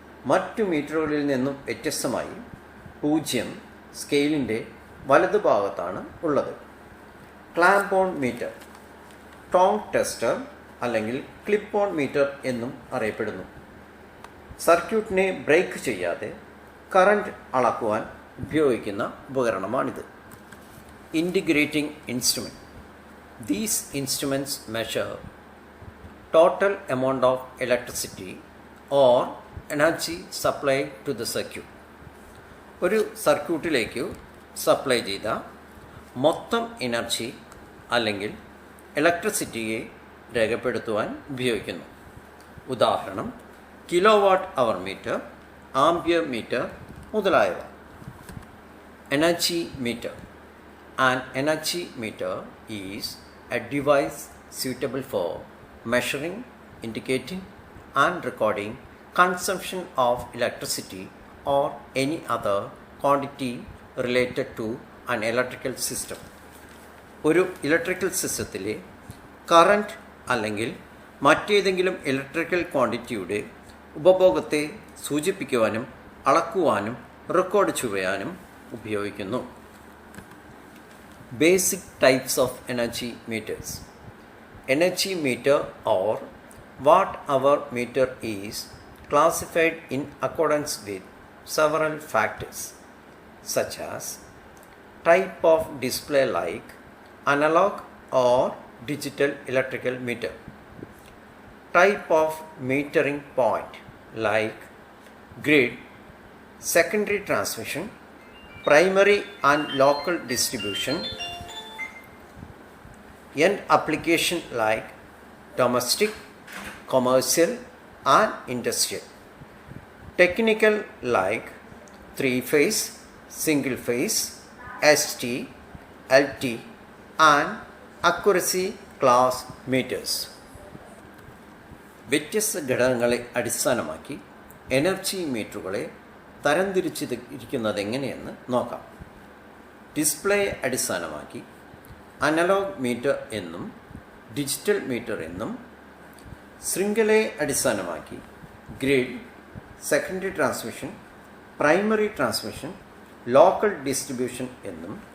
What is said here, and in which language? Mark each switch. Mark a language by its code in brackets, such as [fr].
[ml] മറ്റു മീറ്ററുകളിൽ നിന്നും വ്യത്യസ്തമായി 0 സ്കെയിലിൻ്റെ വലതുഭാഗത്താണ് ഉള്ളത്. ക്ലാംപ് ഓൺ മീറ്റർ, ടോങ് ടെസ്റ്റർ അല്ലെങ്കിൽ ക്ലിപ്പ് ഓൺ മീറ്റർ എന്നും അറിയപ്പെടുന്നു. സർക്യൂട്ടിനെ ബ്രേക്ക് ചെയ്യാതെ കറണ്ട് അളക്കുവാൻ ഉപയോഗിക്കുന്ന ഉപകരണമാണിത്. Integrating instrument. [en] These instruments measure total amount of electricity or energy supplied to the circuit. [ml] ഒരു സർക്യൂട്ടിലേക്ക് സപ്ലൈ ചെയ്ത മൊത്തം എനർജി അല്ലെങ്കിൽ ഇലക്ട്രിസിറ്റിയെ രേഖപ്പെടുത്തുവാൻ ഉപയോഗിക്കുന്നു. ഉദാഹരണം കിലോ വാട്ട് അവർ മീറ്റർ, ആംപിയർ മീറ്റർ മുതലായവ. Energy meter. [en] An energy meter is a device suitable for measuring, indicating, and recording consumption of electricity or any other quantity related to an electrical system. [ml] ഒരു electrical സിസ്റ്റത്തിലെ current അല്ലെങ്കിൽ മറ്റേതെങ്കിലും electrical ക്വാണ്ടിറ്റിയുടെ ഉപഭോഗത്തെ സൂചിപ്പിക്കുവാനും അളക്കുവാനും record ചെയ്യാനും ഉപയോഗിക്കുന്നു. [en] Basic types of energy meters. Energy meter or watt-hour meter is classified in accordance with several factors such as type of display like analog or digital electrical meter, type of metering point like grid, secondary transmission, primary and local distribution, end application like domestic, commercial and industrial, technical like 3-phase, single phase, ST, LT and accuracy class meters. [ml] വ്യത്യസ്ത ഘടകങ്ങളെ അടിസ്ഥാനമാക്കി energy മീറ്ററുകളെ തരംതിരിച്ചിരിക്കുന്നത് എങ്ങനെയെന്ന് നോക്കാം. Display അടിസ്ഥാനമാക്കി analogue metre എന്നും digital metre എന്നും, ശൃംഖലയെ അടിസ്ഥാനമാക്കി grid, secondary transmission, primary transmission, local distribution എന്നും,